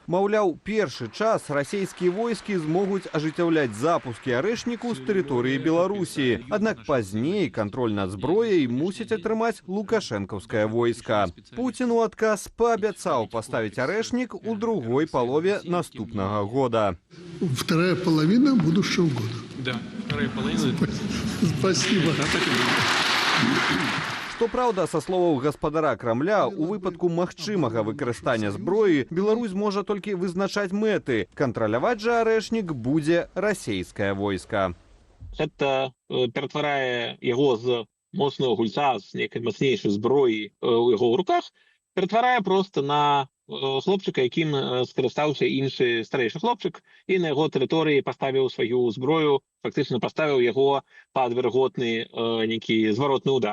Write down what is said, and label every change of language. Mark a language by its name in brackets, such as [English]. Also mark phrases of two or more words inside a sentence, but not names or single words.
[Belarusian] Маўляў, першы час расійскія войскі змогуць ажыццяўляць запускі «Арэшніку» з тэрыторыі Беларусі. Аднак пазней кантроль над зброяй мусіць атрымаць лукашэнкаўскае войска. Пуцін у адказ паабяцаў паставіць «Арэшнік» у другой палове наступнага года. [Russian] Вторая половина будущего года. Да, вторая половина. Спасибо. [Belarusian] Што праўда, са словаў гаспадара Крамля, у выпадку магчымага выкарыстання зброі Беларусь можа толькі вызначаць мэты. Кантраляваць жа «Арэшнік» будзе расійскае войска. Гэта ператварае яго з моцнага гульца, з нейкай мацнейшай зброі у яго ў руках, ператварае проста на хлопчыка, якім скарыстаўся іншы старэйшы хлопчык, і на яго тэрыторыі паставіў сваю зброю, фактычна паставіў яго пад верагодны нейкі зваротны удар.